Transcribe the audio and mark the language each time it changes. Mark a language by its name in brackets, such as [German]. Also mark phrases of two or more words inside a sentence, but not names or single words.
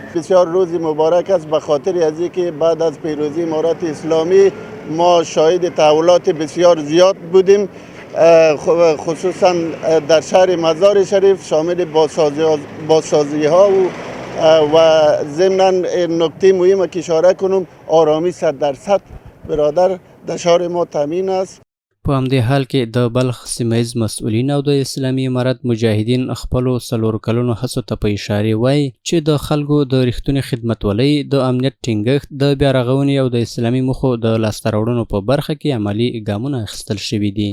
[Persian] بسیار روزی مبارک است به خاطر از اینکه بعد از پیروزی امارت اسلامی ما شاهد تحولات بسیار زیاد بودیم، خصوصا در شهر مزار شریف شامل بازسازی ها و ضمناً نکته مهم که اشاره کنم آرامی 100% برادر در شهر ما تامین است. [Pashto] په همدې حال کې د بلخ سیمهیز مسؤلین او د اسلامي امارت مجاهدین خپلو 4 کلونو هڅو ته په اشارې وایي چې د خلکو د رښتونې خدمتولۍ، د امنیت ټینګښت، د بیارغونې او د اسلامي موخو د لاسته راوړنو په برخه کې عملي ګامونه اخیستل شوي دي.